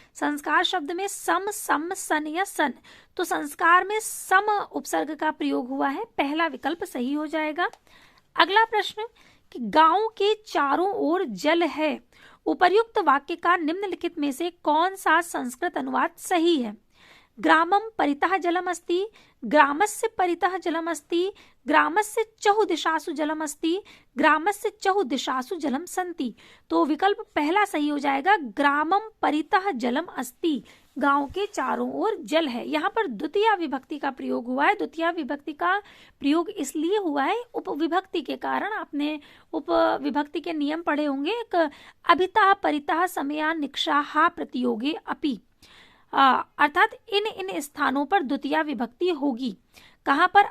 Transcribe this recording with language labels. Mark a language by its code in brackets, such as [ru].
[hi] संस्कार शब्द में सम, सम, सन या सन। तो संस्कार में सम उपसर्ग का प्रयोग हुआ है। पहला विकल्प सही हो जाएगा। अगला प्रश्न कि गांव के चारों ओर जल है, उपर्युक्त वाक्य का निम्नलिखित में से कौन सा संस्कृत अनुवाद सही है? [sa] ग्रामम परितः जलम अस्ति, ग्रामस्य परितः जलम अस्ति, ग्रामस्य चहुदिशासु जलम अस्ति, ग्रामस्य चहुदिशासु जलम सन्ति। [hi] तो विकल्प पहला सही हो जाएगा। [sa] ग्रामम परितः जलम अस्ति, [hi] गांव के चारों ओर जल है। यहाँ पर द्वितीय विभक्ति का प्रयोग हुआ है। द्वितीय विभक्ति का प्रयोग इसलिए हुआ है उपविभक्ति के कारण। आपने उपविभक्ति के नियम पढ़े होंगे। एक [sa] अभितः परितः समया निक्षाहा प्रतियोगे अपि, [hi] अर्थात इन स्थानों पर द्वितीय विभक्ति होगी। कहाँ पर?